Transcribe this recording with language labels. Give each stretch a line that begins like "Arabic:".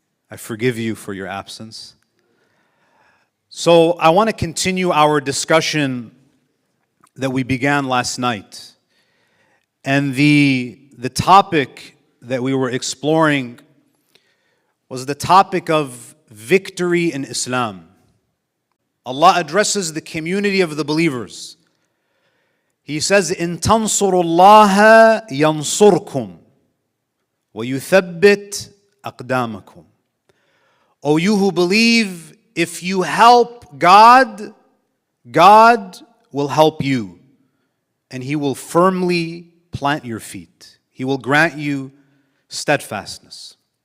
English: I forgive you for your absence. So I want to continue our discussion that we began last night. And the topic that we were exploring was the topic of victory in Islam. Allah addresses the community of the believers. He says,
Arabic: إِن تَنصُرُوا اللَّهَ يَنصُرْكُمْ وَيُثَبِّتْ أَقْدَامَكُمْ.
English: O you who believe, if you help God, God will help you, and He will firmly plant your feet. He will grant you steadfastness.